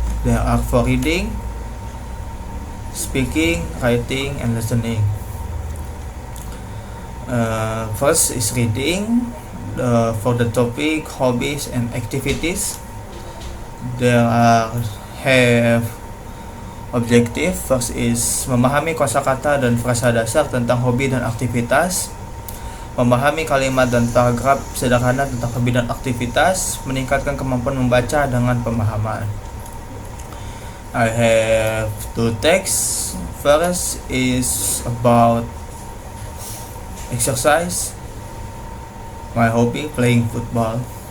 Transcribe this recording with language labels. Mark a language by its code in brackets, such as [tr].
[en] There are 4 reading, speaking, writing, and listening. First is reading for the topic hobbies and activities. There have objective. [id] First is memahami kosakata dan frasa dasar tentang hobi dan aktivitas, memahami kalimat dan paragraf sederhana tentang hobi dan aktivitas, meningkatkan kemampuan membaca dengan pemahaman. [en] I have 2 texts. First is about exercise, my hobby, playing football.